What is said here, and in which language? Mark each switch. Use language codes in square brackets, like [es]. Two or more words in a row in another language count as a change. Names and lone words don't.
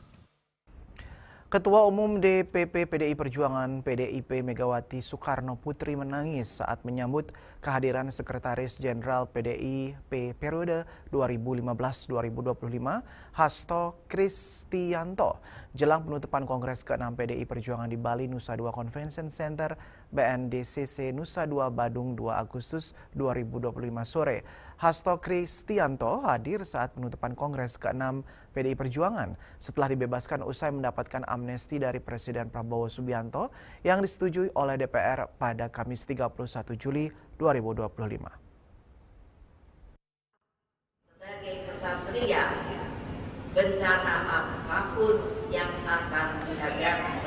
[id] Ketua Umum DPP PDI Perjuangan PDIP Megawati Soekarno Putri menangis saat menyambut kehadiran Sekretaris Jenderal PDIP periode 2015-2025 Hasto Kristianto jelang penutupan Kongres ke-6 PDI Perjuangan di Bali Nusa Dua Convention Center BNDCC Nusa Dua Badung 2 Agustus 2025 sore. Hasto Kristianto hadir saat penutupan Kongres ke-6 PDI Perjuangan setelah dibebaskan usai mendapatkan amnesti dari Presiden Prabowo Subianto yang disetujui oleh DPR pada Kamis 31 Juli 2025. Sebagai kesatria, bencana apapun yang akan dihadapi.